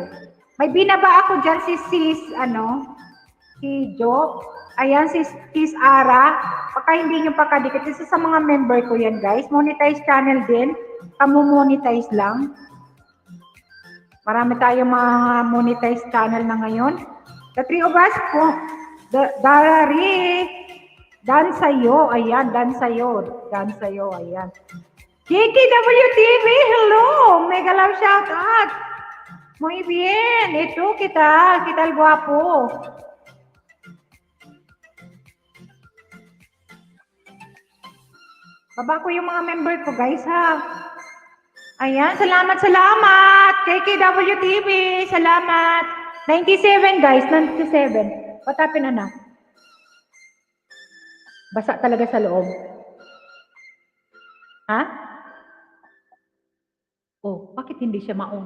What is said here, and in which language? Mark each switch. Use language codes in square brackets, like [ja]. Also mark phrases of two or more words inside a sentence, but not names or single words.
[tl] May binaba ako dyan si si Jo. Ayan, si Ara. Pagka hindi nyo pakadikit, isa sa mga member ko yan guys. [en] Monetize channel [tl] din. Kamu-monetize lang. Marami tayong mga [en] monetize channel [tl] na ngayon. [en] The three of us po. Dari. [tl] Dan sa'yo, ayan, dan sa'yo, ayan. [en] JKWTV, hello, mega love shout out. [es] Muy bien, [tl] ito kita [es] el guapo. [tl] Baba ko yung mga member ko guys ha. Ayan, salamat. JKWTV, salamat. 97 guys, 97. [en] What happened na? [tl] Basa talaga sa loob. Ha? Oh, bakit hindi siya ma-on?